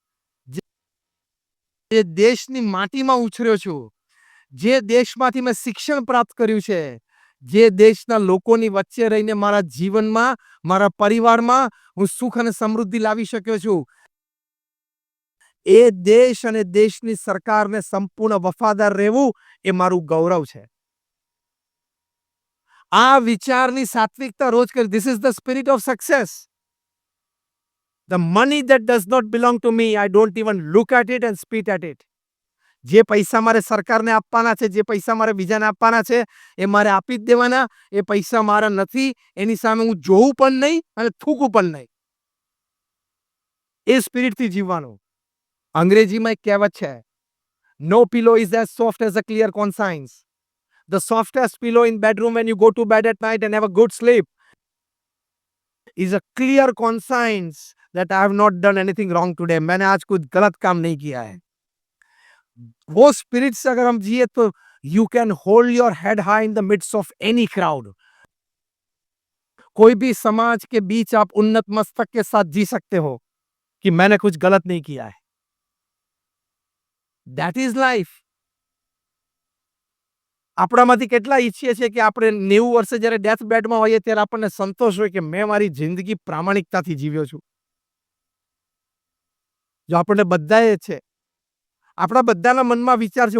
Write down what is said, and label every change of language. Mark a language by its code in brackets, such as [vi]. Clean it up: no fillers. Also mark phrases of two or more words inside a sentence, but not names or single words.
[gu] જે દેશની માટીમાં ઉછર્યો છું, જે દેશમાંથી મેં શિક્ષણ પ્રાપ્ત કર્યું છે, જે દેશના લોકોની વચ્ચે રહીને મારા જીવનમાં, મારા પરિવારમાં હું સુખ અને સમૃદ્ધિ લાવી શક્યો છું, એ દેશ અને દેશની સરકારને સંપૂર્ણ વફાદાર રહેવું એ મારું ગૌરવ છે. આ વિચારની સાત્વિકતા રોજ કરી. [en] This is the spirit of success. The money that does not belong to me, I don't even look at it and spit at it. [gu] જે પૈસા મારે સરકારને આપવાના છે, જે પૈસા મારે બીજાને આપવાના છે, એ મારે આપી જ દેવાના. એ પૈસા મારા નથી, એની સામે હું જોવું પણ નહીં અને થૂકવું પણ નહીં. એ સ્પિરિટથી જીવવાનું. અંગ્રેજીમાં એક કહેવત છે, [en] no pillow is as soft as a clear conscience. The softest pillow in bedroom when you go to bed at night and have a good sleep is a clear conscience that I have not done anything wrong today. [hi] मैंने आज कुछ गलत काम नहीं किया है. वो स्पिरिट से अगर हम जिए तो [en] you can hold your head high in the midst of any crowd. [hi] कोई भी समाज के बीच आप उन्नत मस्तक के साथ जी सकते हो कि मैंने कुछ गलत नहीं किया है. [en] That is life. [gu] આપણામાંથી કેટલા ઈચ્છીએ છીએ કે આપણે 90 વર્ષે જ્યારે ડેથ બેડમાં હોઈએ ત્યારે આપણને સંતોષ હોય કે મેં મારી જિંદગી પ્રામાણિકતાથી જીવ્યો છું. જો આપણને બધાએ છે, આપણા બધાના મનમાં વિચાર છે.